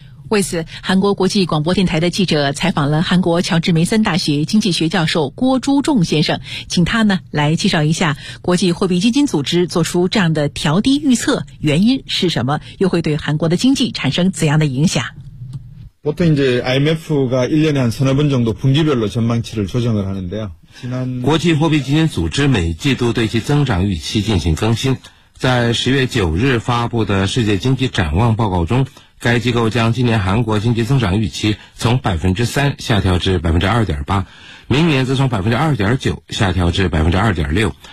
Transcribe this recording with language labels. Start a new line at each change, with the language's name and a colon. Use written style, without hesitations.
Chinese: 为此，韩国国际广播电台的记者采访了韩国乔治梅森大学经济学教授郭朱仲先生，请他呢来介绍一下国际货币基金组织做出这样的调低预测原因是什么，又会对韩国的经济产生怎样的影响。
Korean: 보통이제 IMF가 1년에 한 서너 번 정도 분기별로 전망치를 조정을 하는데요。
Chinese: 国际货币基金组织每季度对其增长预期进行更新，在10月9日发布的世界经济展望报告中，该机构将今年韩国经济增长预期从 3% 下调至 2.8%， 明年则从 2.9% 下调至 2.6%。